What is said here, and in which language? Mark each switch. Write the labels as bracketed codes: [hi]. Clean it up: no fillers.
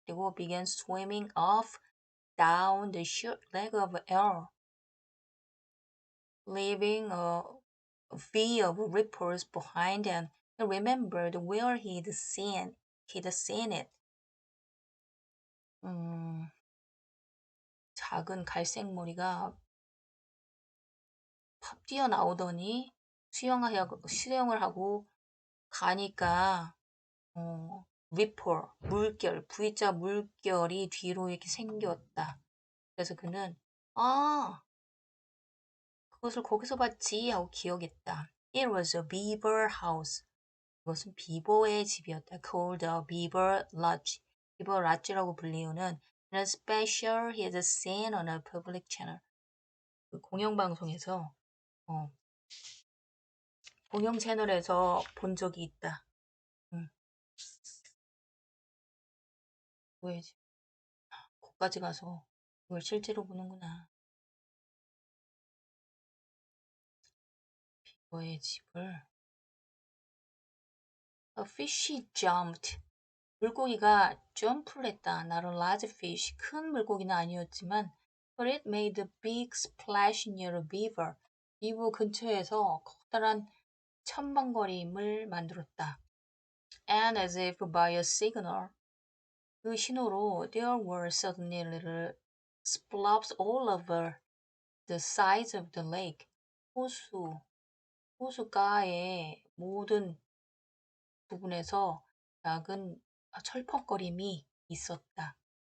[ko] 그리고 [en] began swimming off down the short leg of air, leaving a V of ripples behind and he remembered where he'd seen it. [ko] 작은 갈색 머리가 팍 뛰어나오더니 수영을 하고 가니까 ripple, V자 물결이 뒤로 이렇게 생겼다. 그래서 그는 그것을 거기서 봤지 하고 기억했다. [en] It was a beaver house. [ko] 그것은 비버의 집이었다. [en] Called a beaver lodge. [ko] 비버 라지라고 불리우는 [en] in a special he had seen on a public channel. [ko] 그 공영방송에서 공영 채널에서 본 적이 있다. 왜 거기까지 가서 그걸 실제로 보는구나. 비버의 집을 [en] A fishy jumped. [ko] 물고기가 점프를 했다. [en] Not a large fish. [ko] 큰 물고기는 아니었지만 [en] but it made a big splash near a beaver. [ko] 비버 근처에서 커다란 첨벙거림을 만들었다. [en] And as if by a signal, [ko] 그 신호로 [en] there were suddenly little splops all over the sides of the lake. [ko] 호수가의 모든 부분에서 작은 철퍽거림이 있었다.